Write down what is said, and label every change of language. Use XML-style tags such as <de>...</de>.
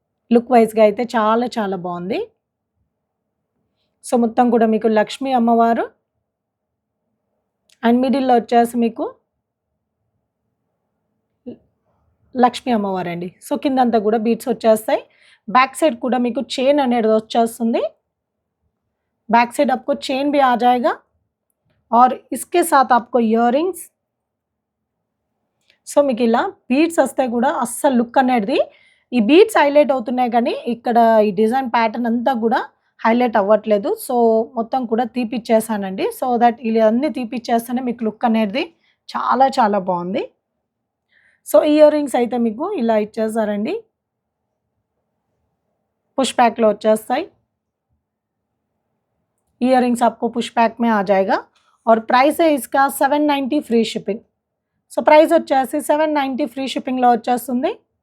<te>Look వైస్‌గా అయితే చాలా చాలా బావుంది. సో, మొత్తం కూడా మీకు లక్ష్మీ అమ్మవారు అండ్ మిడిల్‌లో వచ్చేసి మీకు లక్ష్మీ అమ్మవారండి. సో, కిందంతా కూడా బీడ్స్ వచ్చేస్తాయి. बैक साइड కూడా మీకు చైన్ అనేది వచ్చేస్తుంది.</te> <hi>बैक साइड आपको चेन भी आ जाएगा और इसके साथ आपको इयररिंग्स.</hi> <te>సో, మీకు ఇలా బీడ్స్ వస్తే కూడా అస్సలు లుక్ అనేది ఈ బీడ్స్ హైలైట్ అవుతున్నాయి కానీ ఇక్కడ ఈ డిజైన్ ప్యాటర్న్ అంతా కూడా హైలైట్ అవ్వట్లేదు. సో, మొత్తం కూడా తీపిచ్చేసానండి. సో దట్ ఇలా అన్నీ తీపిచ్చేస్తేనే మీకు లుక్ అనేది చాలా చాలా బావుంది. సో, ఇయర్రింగ్స్ అయితే మీకు ఇలా ఇచ్చేసారండి. पुश बैक లో వచ్చేస్తాయి.</te> <hi>इयररिंग्स आपको पुश बैक में आ जाएगा और प्राइस है इसका 790 फ्री शिपिंग.</hi> <te>సో, ప్రైస్ వచ్చేసి 790 ఫ్రీ షిప్పింగ్‌లో వచ్చేస్తుంది.</te>